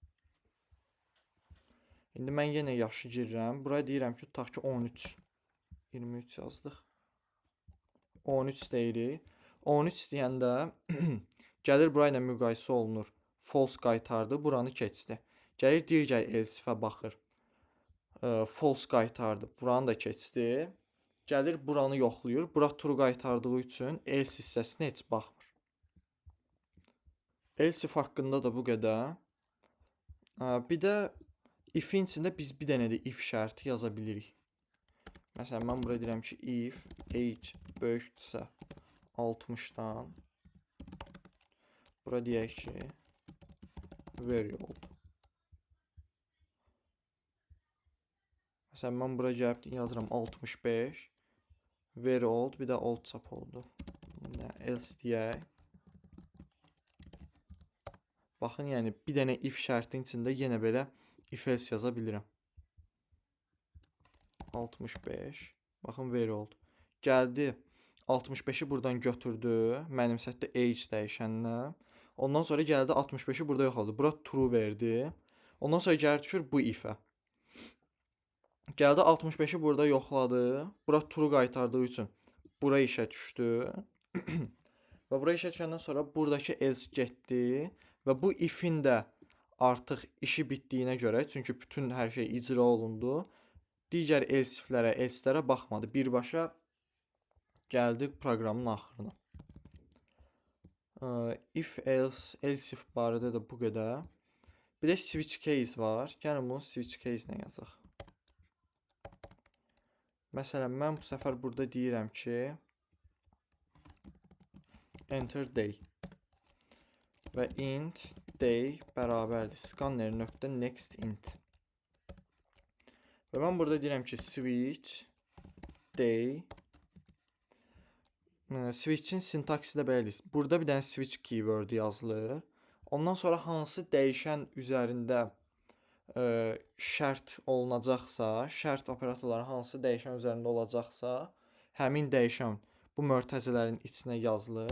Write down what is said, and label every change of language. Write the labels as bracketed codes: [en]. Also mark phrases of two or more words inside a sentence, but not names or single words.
[az] İndi mən yenə yaşı girirəm. Buraya deyirəm ki, tutaq ki 13. 23 yazdıq. 13 deyirik. 13 deyəndə gəlir bura ilə müqayisə olunur. False qaytardı, buranı keçdi. Gəlir digər [en] else if- [az] ə baxır. False qaytardı, buranı da keçdi. Gəlir buranı yoxlayır. Bura true qaytardığı üçün else hissəsinə heç baxmır. [en] Else if [az] haqqında da bu qədər. Bir də if-in içində biz bir dənə də if şərti yaza bilirik. Məsələn, mən buraya deyirəm ki, [en] if age [az] böyükdürsə 60-dan. Bura deyək ki, [en] very old. [az] Məsələn, mən buraya gəlib yazıram 65. [en] Very old, [az] bir də old çap oldu. Else deyək. Baxın, yəni bir dənə if şərtin içində yenə belə if else yaza bilirəm. 65. Baxın, [en] very old. [az] Gəldi 65-i buradan götürdü. Mənimsətdi age dəyişəninə. Ondan sonra gəldi 65-i burada yoxladı. Bura true verdi. Ondan sonra gəlir düşür bu if-ə. Gəldi 65-i burada yoxladı. Bura true qaytardığı üçün bura işə düşdü. Və bura işə düşəndən sonra buradakı else getdi. Və bu if-in də artıq işi bitdiyinə görə, çünki bütün hər şey icra olundu, digər [en] else if- [az] lərə, else-lərə baxmadı. Birbaşa gəldik proqramın axırına. [en] If else, else if [az] barədə də bu qədər. Bir də [en] switch case [az] var. Gəlin bunu [en] switch case- [az] nə yazaq. Məsələn, mən bu səfər burada deyirəm ki, [en] enter day və int day bərabərdir scanner.next int. [az] Və mən burada deyirəm ki, [en] switch day. [az] Switch-in sintaksi də belədir. Burada bir dənə [en] switch keyword [az] yazılır. Ondan sonra hansı dəyişən üzərində şərt olunacaqsa, şərt operatorları hansı dəyişən üzərində olacaqsa, həmin dəyişən bu mötərizələrin içinə yazılır.